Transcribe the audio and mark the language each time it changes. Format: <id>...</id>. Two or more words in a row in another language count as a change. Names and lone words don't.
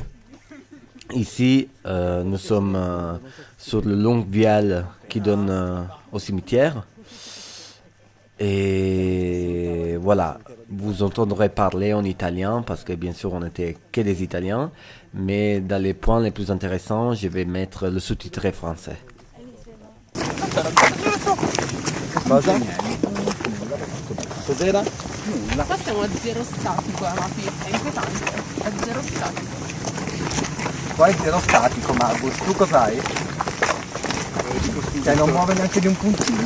<fr>Ici, nous sommes sur le long vial qui donne au cimetière. Et voilà, vous entendrez parler en italien parce que bien sûr on n'était que des Italiens, mais dans les points les plus intéressants, je vais mettre le sous-titré français.</fr> <it>Cosa? Cos'era? Nulla. Qua siamo a zero statico, Amapi, è inquietante. A zero statico. Qua è zero statico, Margus. Tu cos'hai? Cioè non muove neanche di un puntino.</it>